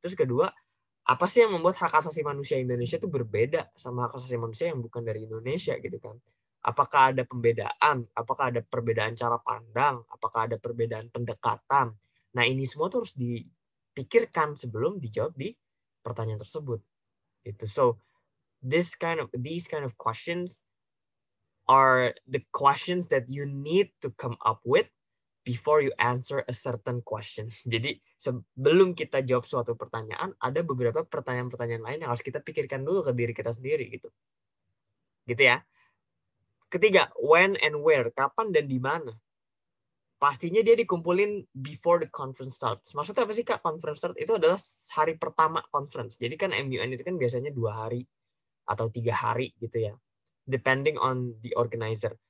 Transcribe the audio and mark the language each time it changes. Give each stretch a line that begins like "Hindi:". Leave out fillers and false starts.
Indonesian: Terus kedua, apa sih yang membuat hak asasi manusia Indonesia itu berbeda sama hak asasi manusia yang bukan dari Indonesia gitu kan? Apakah ada pembedaan? Apakah ada perbedaan cara pandang? Apakah ada perbedaan pendekatan? Nah, ini semua tuh harus dipikirkan sebelum dijawab di pertanyaan tersebut. Gitu.
English: So, these kind of questions are the questions that you need to come up with before you answer a certain question.
Indonesian: Jadi sebelum kita jawab suatu pertanyaan, ada beberapa pertanyaan-pertanyaan lain yang harus kita pikirkan dulu ke diri kita sendiri gitu. Gitu ya. Ketiga,
English: when and where,
Indonesian: kapan dan di mana. Pastinya dia dikumpulin
English: before the conference starts.
Indonesian: Maksudnya apa sih Kak? Conference start itu adalah hari pertama conference. Jadi kan MUN itu kan biasanya 2 hari atau 3 hari gitu ya.
English: Depending on the organizer.